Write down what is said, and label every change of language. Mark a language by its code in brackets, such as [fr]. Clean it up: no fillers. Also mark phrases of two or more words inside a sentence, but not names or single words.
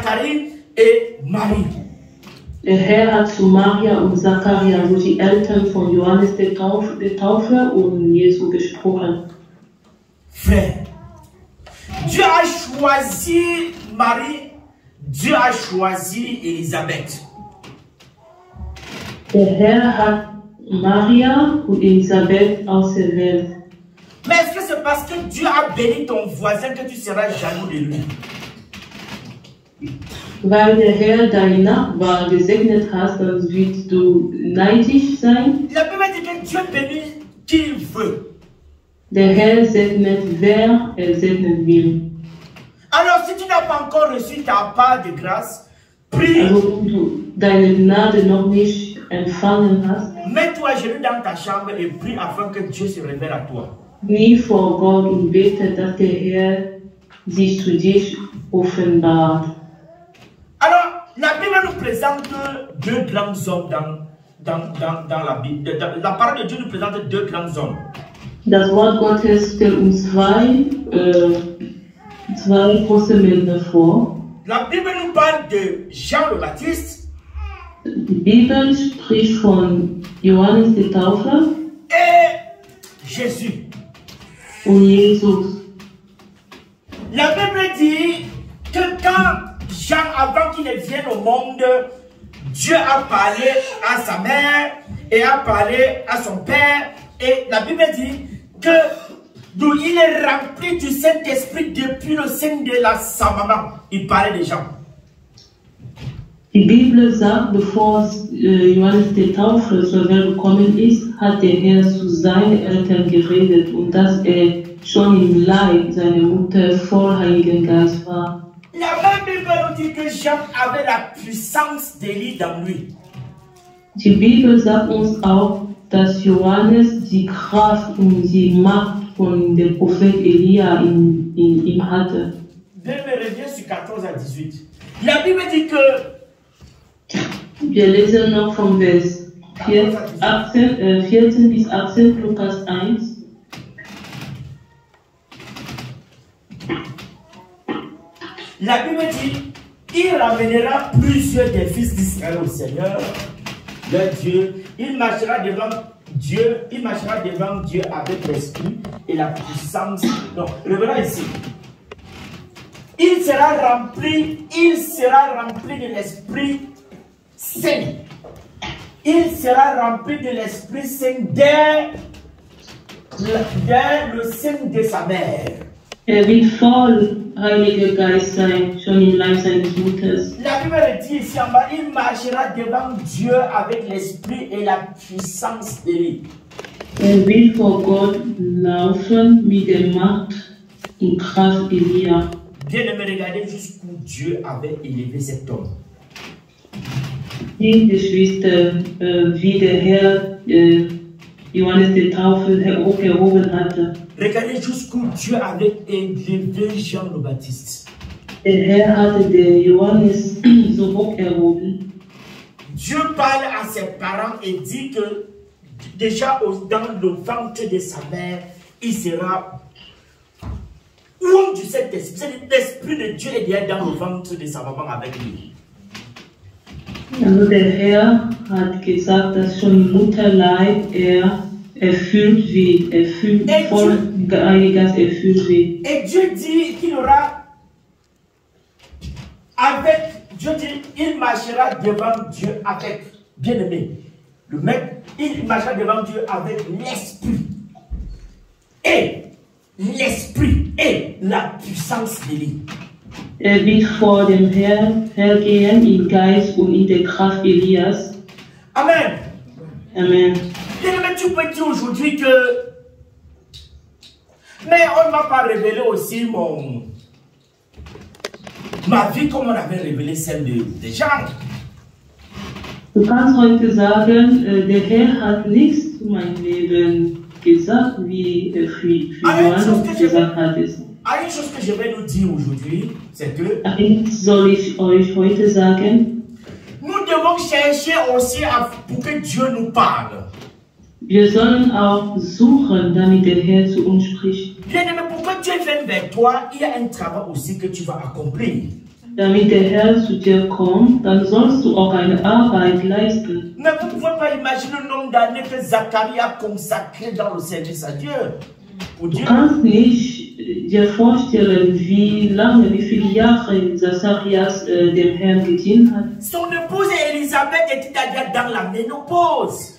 [fr] Je parle de Zacharie et Marie. [de] Der Herr hat zu Maria und Zachariah, also die Eltern von Johannes der Täufer und Jesu gesprochen. [fr] Frère, Dieu a choisi Marie, Dieu a choisi Élisabeth. [de] Der Herr hat Maria und Elisabeth auserwählt. [fr] Mais est-ce que c'est parce que Dieu a béni ton voisin que tu seras jaloux de lui? [de] Weil der Herr deinen Nachbarn gesegnet hat, dann wirst du neidisch sein. [fr] La Bible dit que Dieu bénit qui il veut. [de] Der Herr segnet, wer segnen will. [fr] Alors si tu n'as pas encore reçu ta part de grâce, prie. [de] Also wenn du deine Gnade noch nicht empfangen hast, [fr] Mets-toi à genoux dans ta chambre et prie afin que Dieu se révèle à toi. [de] knie vor Gott und bete, dass der Herr sich zu dir offenbart. [fr] Alors, la Bible nous présente deux grands hommes dans la Bible. La parole de Dieu nous présente deux grands hommes. [de] Das Wort Gottes stellt uns zwei große Männer vor. [fr] La Bible nous parle de Jean le Baptiste. [de] Die Bibel spricht von Johannes der Täufer [fr] Et Jésus. [de] und Jesus. [fr] La Bible dit que quand Jean, avant qu'il ne vienne au monde, Dieu a parlé à sa mère et a parlé à son père. Et la Bible dit que d'où il est rempli du Saint-Esprit depuis le sein de sa maman. Il parlait des gens. [de] Die Bibel sagt, bevor Johannes der Täufer zur Welt gekommen ist, hat der Herr zu seinen Eltern geredet und dass er schon im Leib seiner Mutter voll Heiligen Geist war. [fr] La même Bible nous dit que Jean avait la puissance d'Élie dans lui. [de] Die Bibel sagt uns auch, dass Johannes die Kraft und die Macht von dem Prophet Elia in ihm hatte. [fr] Je me reviens sur 14 à 18. La Bible dit que [de] Wir lesen noch vom Vers 14 bis 18, Lukas 1. [fr] la Bible dit, il ramènera plusieurs des fils d'Israël au Seigneur, leur Dieu. Il marchera devant Dieu avec l'esprit et la puissance. Donc, revenons ici. Il sera rempli de l'Esprit Saint. Il sera rempli de l'Esprit Saint dès le sein de sa mère. [de] Wird voll Heiliger Geist sein, schon im Leib seines Mutters. [fr] La Bible dit ici en bas, il marchera devant Dieu avec l'Esprit et la puissance d'Élie. [de] Wird vor Gott laufen mit der Macht und Kraft Elia. [fr] Bien-aimé, regardez jusqu'où Dieu avait élevé cet homme. [de] Die Geschwister, wie der Herr Johannes der Täufer erhoben hatte. [fr] Regardez jusqu'où Dieu avait élevé Jean le Baptiste. [de] Der Herr hatte der Johannes so hoch erhoben. [fr] Dieu parle à ses parents et dit que déjà dans le ventre de sa mère, il sera oint du Saint-Esprit. L'Esprit de Dieu est déjà dans le ventre de sa maman avec lui. [de] Also der Herr hat gesagt, dass schon im Mutterleib erfüllt wird, voll Heiliger Geist erfüllt wird. [fr] Et Dieu dit qu'il aura Dieu dit, il marchera devant Dieu avec, bien-aimé, le mec, il marchera devant Dieu avec l'Esprit. Et la puissance d'Élie. [de] Wird vor dem Herrn hergehen im Geist und in der Kraft Elias. Amen. Amen. [fr] Mais tu peux dire aujourd'hui que mais on ne m'a pas révélé aussi ma vie comme on avait révélé celle de Jean. [de] Du kannst heute sagen, der Herr hat nichts zu meinem Leben gesagt, wie für Johannes gesagt hat. [fr] Une chose que je vais nous dire aujourd'hui, c'est que [de] soll ich euch heute sagen, [fr] nous devons chercher aussi pour que Dieu nous parle. [de] Wir sollen auch suchen, damit der Herr zu uns spricht. [fr] Bien aimé, pour que Dieu vienne vers toi, il y a un travail aussi que tu vas accomplir. [de] damit der Herr zu dir kommt, dann sollst du auch eine Arbeit leisten. [fr] Mais vous ne pouvez pas imaginer le nombre d'années que Zacharie a consacré dans le service à Dieu. Pour [de] Du [fr] Dieu. [de] kannst nicht dir vorstellen, wie lange, wie viele Jahre Zacharias dem Herrn gedient hat. [fr] Son épouse Élisabeth était déjà dans la ménopause.